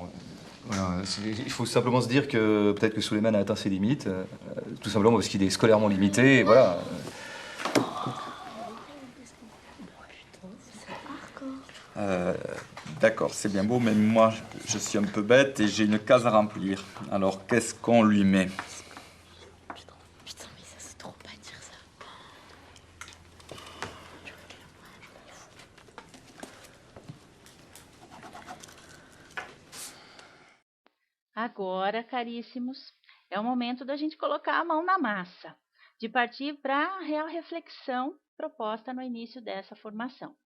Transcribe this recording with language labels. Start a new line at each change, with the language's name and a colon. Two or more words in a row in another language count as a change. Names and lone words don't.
French: Voilà, il faut simplement se dire que peut-être que Souleymane a atteint ses limites, tout simplement parce qu'il est scolairement limité, et voilà. D'accord, c'est bien beau, mais moi, je suis un peu bête et j'ai une case à remplir. Alors, qu'est-ce qu'on lui met?
Portuguese: Agora, caríssimos, é o momento da gente colocar a mão na massa, de partir para a real reflexão proposta no início dessa formação.